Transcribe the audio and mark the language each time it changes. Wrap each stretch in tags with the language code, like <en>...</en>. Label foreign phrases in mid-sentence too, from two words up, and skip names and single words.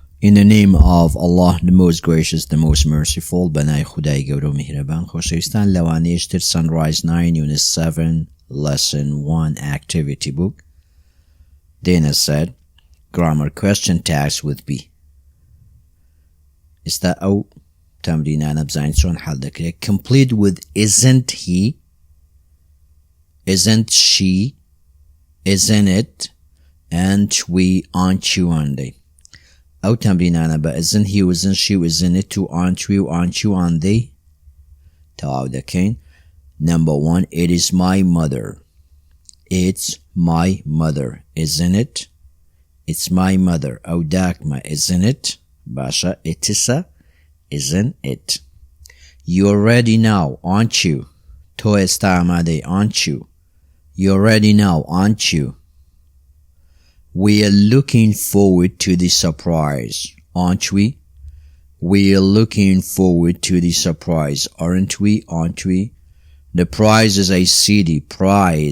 <en>In the name of Allah, the most gracious, the most merciful.</en> <ckb>بنای خدای گەورە و میهرەبان. خۆشەویستان لەوانەیەشتر Sunrise 9 Unit 7 Lesson 1 Activity Book.</ckb> <en>Dana said, Grammar question tags with B.</en> <ckb>ئێستا ئەو تەمرینانە بزانین چۆن حەڵ دەکرێت.</ckb> <en>Complete with isn't he, isn't she, isn't it, aren't we, aren't you, aren't they.</en> <ckb>ئەو تەمرینانە بە</ckb> <en>isn't he, isn't she, isn't it, to aren't we, aren't you, aren't they</en> <ckb>تەواو دەکەین.</ckb> <en>Number 1, it is my mother. It's my mother, isn't it? It's my mother.</en> <ckb>ئەو داکمە</ckb> <en>isn't it.</en> <ckb>باشە ئیتسە</ckb> <en>isn't it. You're ready now, aren't you?</en> <ckb>تۆ ئێستا ئامادەی,</ckb> <en>aren't you? You're ready now, aren't you? We are looking forward to the surprise, aren't we? We are looking forward to the surprise, aren't we? Aren't we? The prize is a CD. Prize.</en>